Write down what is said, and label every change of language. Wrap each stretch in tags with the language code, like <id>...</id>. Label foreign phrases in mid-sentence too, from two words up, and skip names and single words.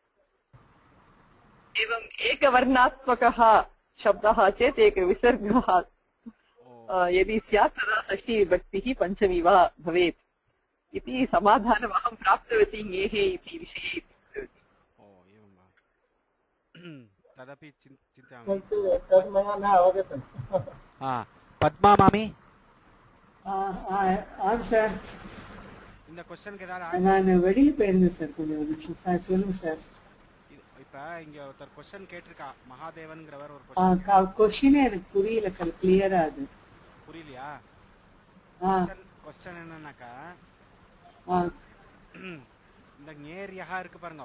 <sa>एवम् एकवर्णात्मकः शब्दः चेत् एकविसर्गः यदि स्यात् तदा षष्ठीविभक्तिः पञ्चमी वा भवेत् इति समाधानम् अहं प्राप्तवती ङेः इति विषये एवं वा तदपि चिन्तयामि तद् मया न अवगतम्</sa> <ta>பத்மா மாமி ஆம் சார் இந்த क्वेश्चनக்கு ஏதாவது நான் வெளியில போயிருந்தேன் சார் கொஞ்சம் ஒரு நிமிஷம் சார் சொல்லுங்க சார் இப்ப இங்க ஒருத்தர் क्वेश्चन கேட்டிருக்கா மகாதேவன்ங்கிறவர் ஒரு क्वेश्चन எனக்கு புரியல கிளியரா அது புரியலையா क्वेश्चन என்னன்னாக்கா இந்த ஞேர்யஹா இருக்கு பாருங்க</ta>